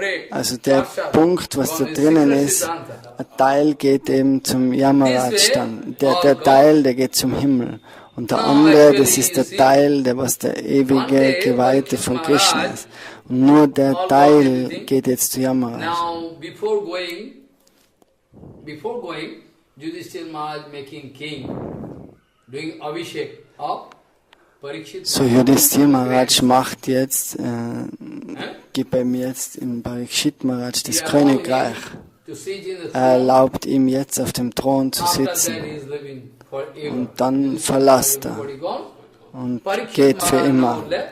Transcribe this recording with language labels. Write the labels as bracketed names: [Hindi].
[German] also der Punkt, was da drinnen ist, ein Teil geht eben zum Yamaraj dann. Der Teil, der geht zum Himmel. Und der andere, das ist der Teil, was der ewige Geweihte von Krishna ist. Und nur der Teil geht jetzt zu Yamaraj. [English] Now, before going, Yudhisthira Maharaj making king, doing Abhishek of Pariksit. [German] So Yudhisthira Maharaj macht jetzt, gibt ihm jetzt in Pariksit Maharaj das Königreich. Er erlaubt ihm jetzt auf dem Thron zu sitzen. Und dann verlässt er und geht für immer.